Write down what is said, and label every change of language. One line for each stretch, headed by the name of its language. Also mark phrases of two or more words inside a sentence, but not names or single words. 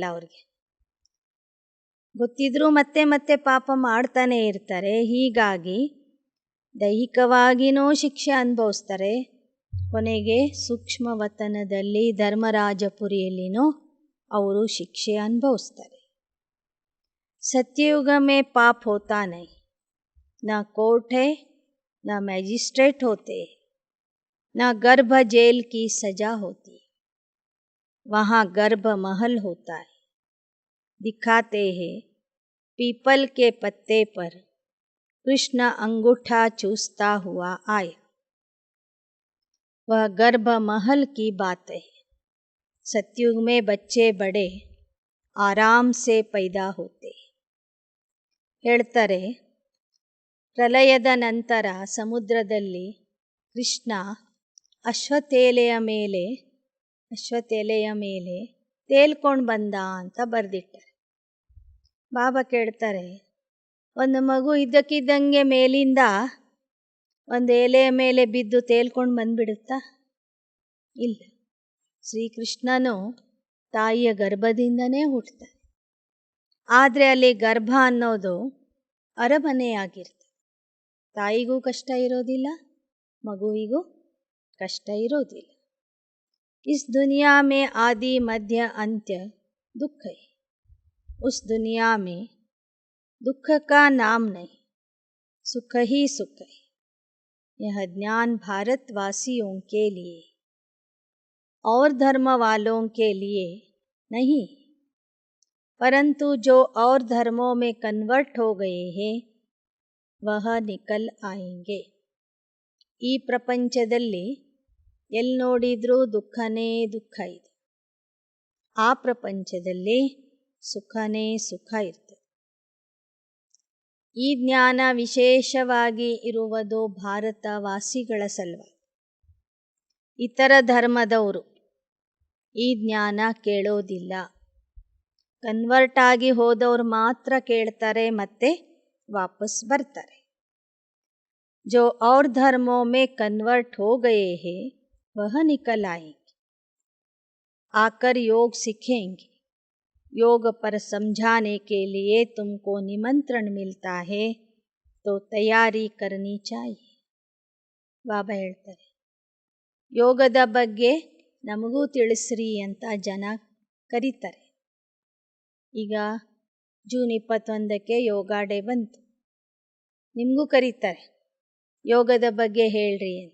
Kannada: ಅವ್ರಿಗೆ ಗೊತ್ತಿದ್ರೂ ಮತ್ತೆ ಮತ್ತೆ ಪಾಪ ಮಾಡ್ತಾನೆ ಇರ್ತಾರೆ. ಹೀಗಾಗಿ ದೈಹಿಕವಾಗಿಯೂ ಶಿಕ್ಷೆ ಅನುಭವಿಸ್ತಾರೆ, ಕೊನೆಗೆ ಸೂಕ್ಷ್ಮವತನದಲ್ಲಿ ಧರ್ಮರಾಜಪುರಿಯಲ್ಲಿನೂ ಅವರು ಶಿಕ್ಷೆ ಅನುಭವಿಸ್ತಾರೆ.
Hindi: सत्युग में पाप होता नहीं, न कोर्ट है न मैजिस्ट्रेट होते, न गर्भ जेल की सजा होती, वहाँ गर्भ महल होता है. दिखाते हैं पीपल के पत्ते पर कृष्ण अंगूठा चूसता हुआ आया. वह गर्भ महल की बात है. सत्युग में बच्चे बड़े आराम से पैदा होते.
Kannada: ಹೇಳ್ತಾರೆ, ಪ್ರಲಯದ ನಂತರ ಸಮುದ್ರದಲ್ಲಿ ಕೃಷ್ಣ ಅಶ್ವತ್ಥೆಲೆಯ ಮೇಲೆ ತೇಲ್ಕೊಂಡು ಬಂದ ಅಂತ ಬರೆದಿಟ್ಟಾರೆ. ಬಾಬಾ ಕೇಳ್ತಾರೆ, ಒಂದು ಮಗು ಇದ್ದಕ್ಕಿದ್ದಂಗೆ ಮೇಲಿಂದ ಒಂದು ಎಲೆಯ ಮೇಲೆ ಬಿದ್ದು ತೇಲ್ಕೊಂಡು ಬಂದ್ಬಿಡುತ್ತಾ? ಇಲ್ಲ. ಶ್ರೀಕೃಷ್ಣನು ತಾಯಿಯ ಗರ್ಭದಿಂದನೇ ಹುಟ್ಟುತ್ತಾರೆ. ಆದರೆ ಅಲ್ಲಿ ಗರ್ಭ ಅನ್ನೋದು ಅರಮನೆಯಾಗಿರ್ತದೆ. ತಾಯಿಗೂ ಕಷ್ಟ ಇರೋದಿಲ್ಲ, ಮಗುವಿಗೂ ಕಷ್ಟ ಇರೋದಿಲ್ಲ.
Hindi: इस दुनिया में आदि मध्य अंत्य दुख है. उस दुनिया में दुख का नाम नहीं, सुख ही सुख है. यह ज्ञान भारतवासियों के लिए और धर्म वालों के लिए नहीं, परंतु जो और धर्मों में कन्वर्ट हो गए हैं वह निकल आएंगे.
Kannada: ಈ ಪ್ರಪಂಚದಲ್ಲಿ ಎಲ್ಲಿ ನೋಡಿದ್ರೂ ದುಃಖನೇ ದುಃಖ ಇದೆ. ಆ ಪ್ರಪಂಚದಲ್ಲಿ ಸುಖನೇ ಸುಖ ಇರ್ತದೆ. ಈ ಜ್ಞಾನ ವಿಶೇಷವಾಗಿ ಇರುವುದು ಭಾರತವಾಸಿಗಳ ಸಲುವಾಗಿ. ಇತರ ಧರ್ಮದವರು ಈ ಜ್ಞಾನ ಕೇಳೋದಿಲ್ಲ. ಕನ್ವರ್ಟ್ ಆಗಿ ಹೋದವರು ಮಾತ್ರ ಕೇಳ್ತಾರೆ ಮತ್ತೆ ವಾಪಸ್ ಬರ್ತಾರೆ.
Hindi: जो और धर्मों में कन्वर्ट हो गए हैं वह निकल आएंगे, आकर योग सीखेंगे. योग पर समझाने के लिए तुमको निमंत्रण मिलता है तो तैयारी करनी चाहिए.
Kannada: ಬಾಬಾ ಹೇಳ್ತಾರೆ, ಯೋಗದ ಬಗ್ಗೆ ನಮಗೂ ತಿಳಿಸ್ರಿ ಅಂತ ಜನ ಕರೀತಾರೆ. ಈಗ ಜೂನ್ 21ಕ್ಕೆ ಯೋಗ ಡೇ ಬಂತು. ನಿಮಗೂ ಕರೀತಾರೆ, ಯೋಗದ ಬಗ್ಗೆ ಹೇಳ್ರಿ ಅಂತ.